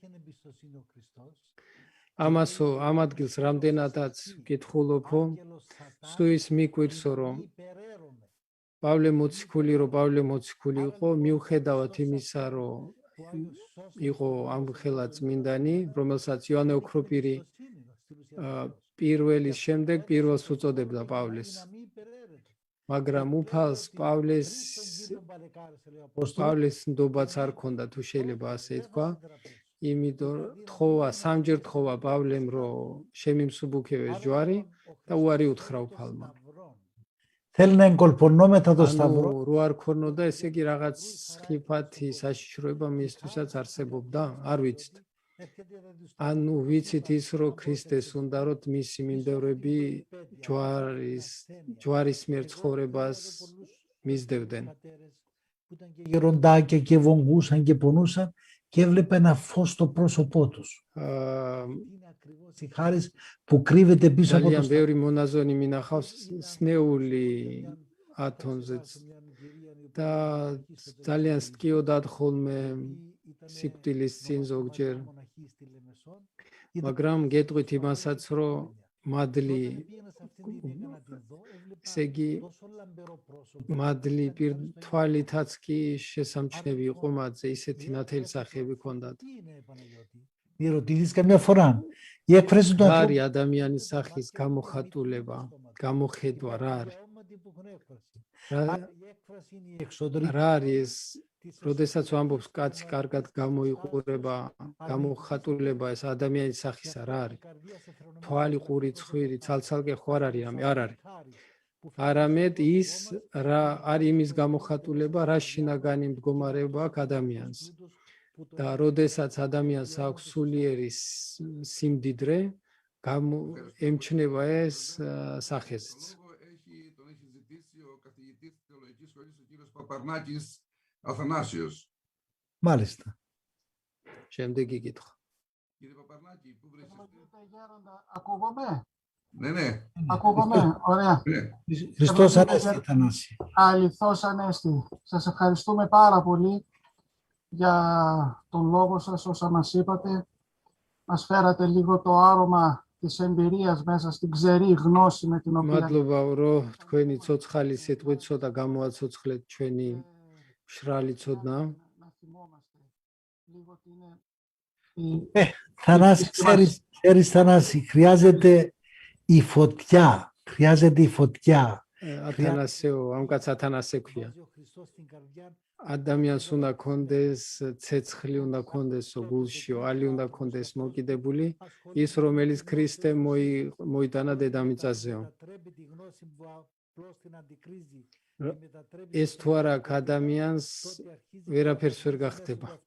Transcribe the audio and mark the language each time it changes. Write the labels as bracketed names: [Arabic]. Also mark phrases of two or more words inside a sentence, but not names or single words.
[Georgian] ამასო ამ ადგილს რამდენადაც ვკითხულობო, სუის მიკვირსო, რომ პავლე მოციქული იყო, მიუხედავად იმისა, რომ იყო ამხელა წმინდანი, რომელსაც იოანე ოქროპირი პირველის შემდეგ პირველს უწოდებდა პავლეს. მაგრამ უფალს პავლეს ნდობაც არ ქონდა, თუ შეიძლება ასე ითქვა. იმიტომ სამჯერ თხოვა პავლემ, რომ შემიმსუბუქებეს ჯვარი და უარი უთხრა უფალმა. [Greek] Θέλει να εγκολπονώ μετά το σταυρό. [Georgian] რო არ ქონოდა, ესე იგი რაღაც ხიფათი საშიშროება მისთვისაც არსებობდა, არ ვიცით. ანუ ვიცით ის, რომ ქრისტეს უნდა რომ მისი მიმდევრები ჯვარის მიერ ცხოვრებას მისდევდნენ. [Greek] Που ήταν και γεροντάκια και βογγούσαν και πονούσαν και έβλεπε ένα φως στο πρόσωπό τους. Είναι ακριβώς η χάρη που κρύβεται πίσω από το [Georgian] ძალიან ბევრი მონაზონი მინახავს სნეული ათონზეც და ძალიან სტკიოდათ ხოლმე სიკვდილის წინ ზოგჯერ. მაგრამ გეტყვით იმასაც, რომ მადლი, ესე იგი მადლი თვალითაც კი შესამჩნევი იყო მათზე, ისეთი ნათელი სახეები ჰქონდათ. [Greek] Ρωτήθηκες καμιά φορά η έκφραση του [Georgian] არის ადამიანის სახის გამოხატულება, გამოხედვა, რა არის? რა არის? როდესაც ვამბობს კაცი კარგად გამოიყურება, გამოხატულება, ეს ადამიანის სახისა რა არის? თვალი, ყური, ცხვირი, ცალცალკე ხო არ არის, არ არის. არამედ ის რა არის იმის გამოხატულება, რა შინაგანი მდგომარეობა აქვს ადამიანს. და როდესაც ადამიანს აქვს სულიერი სიმდიდრე, ემჩნევა ეს სახეზეც. [Greek] Έχει ζητήσει ο καθηγητής της Θεολογικής Σχολής, ο κύριος Παπαρνάκης Αθανάσιος. Μάλιστα. [Georgian] Შემდეგი კითხვა. [Greek] Κύριε Παπαρνάκη, πού βρίσκεστε? Ακούγομαι. Ναι. Ακούγομαι, ωραία. Χριστός Ανέστη, Αθανάση. Αληθώς Ανέστη. Σας ευχαριστούμε πάρα πολύ για τον λόγο σας, όσα μας είπατε. Μας φέρατε λίγο το άρωμα της εμπειρίας μέσα στην ξερή γνώση με την οποία... [Georgian] მადლობა, რომ თქვენი ცოცხალი სიტყვით ცოტა გამოაცოცხლეთ ჩვენი მშრალი ცოდნა. [Greek] Θανάση, ξέρεις Θανάση, χρειάζεται η φωτιά. [Georgian] ათანასეო, ამ კაც ათანასე ქვია. ადამიანს უნდა კონდეს ცეცხლი, უნდა კონდეს გულშიო, ალი უნდა კონდეს მოკიდებული, ის რომელიც ქრისტე მოიტანა დედამიწაზეო. ეს თუ არა ადამიანს ვერაფერს ვერ გახდება.